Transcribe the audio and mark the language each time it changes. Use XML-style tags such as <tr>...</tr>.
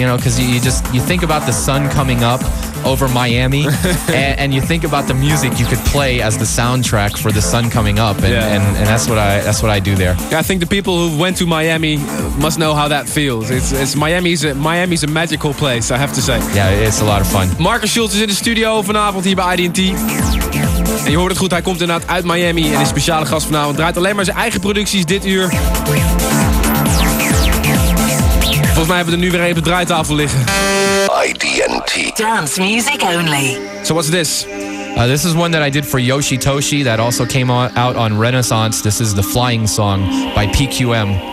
<en>You know, because you think about the sun coming up over Miami, and you think about the music you could play as the soundtrack for the sun coming up, and that's what I do there. Yeah, I think the people who went to Miami must know how that feels. It's Miami's a magical place, I have to say. Yeah, it's a lot of fun. Marcus Schulz is in the studio vanavond here by ID&T.</en> <nl>En je hoort het goed, hij komt inderdaad uit Miami en is speciale gast vanavond. Draait alleen maar zijn eigen producties dit uur. Volgens mij hebben we er nu weer even op de draaitafel liggen. ID&T.</nl> <en>Dance music only. So what's this? This is one that I did for Yoshitoshi that also came out on Renaissance. This is The Flying Song by PQM.</en>